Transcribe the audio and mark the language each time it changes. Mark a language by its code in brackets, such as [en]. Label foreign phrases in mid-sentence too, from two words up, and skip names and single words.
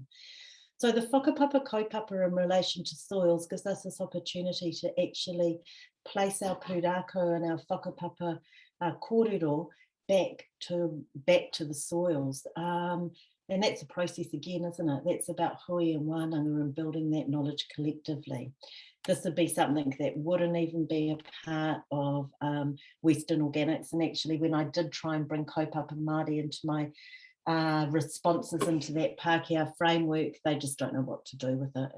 [en] So the [mi] whakapapa kaupapa [en] in relation to soils gives us this opportunity to actually place our pūrākau and our [mi] whakapapa kōrero [en] back to the soils. And that's a process again, isn't it? That's about hui and wānanga and building that knowledge collectively. This would be something that wouldn't even be a part of Western Organics. And actually, when I did try and bring [mi] kaupapa Māori [en] into my responses into that Pākehā framework, they just don't know what to do with it.